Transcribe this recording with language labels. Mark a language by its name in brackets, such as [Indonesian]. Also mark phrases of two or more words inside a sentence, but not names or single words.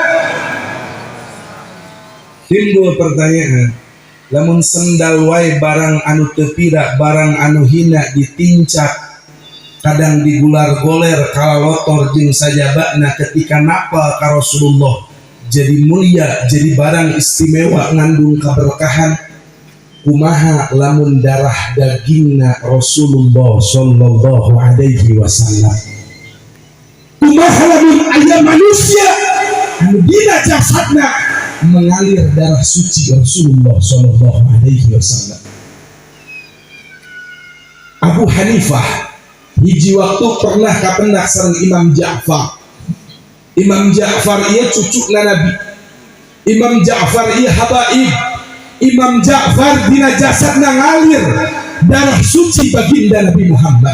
[Sundanese] Timbul pertanyaan, lamun sendal wae barang anu tepira, barang anu hina ditincak, kadang digular-goler kalalotor jeung sajabana, ketika napa ka Rasulullah jadi mulia, jadi barang istimewa ngandung keberkahan. Kumaha lamun darah dagingna Rasulullah [Arabic] صلى الله عليه وسلم? [Sundanese] Kumaha lamun aya manusia anu dina jasadna mengalir darah suci Rasulullah [Arabic] صلى الله عليه وسلم? [Sundanese] Abu Hanifah hiji waktu pernah kapendak sareng Imam Ja'far. Imam Ja'far ieu cucukna Nabi. Imam Ja'far ieu habaib. Imam Ja'far dina jasadna ngalir darah suci baginda Nabi Muhammad.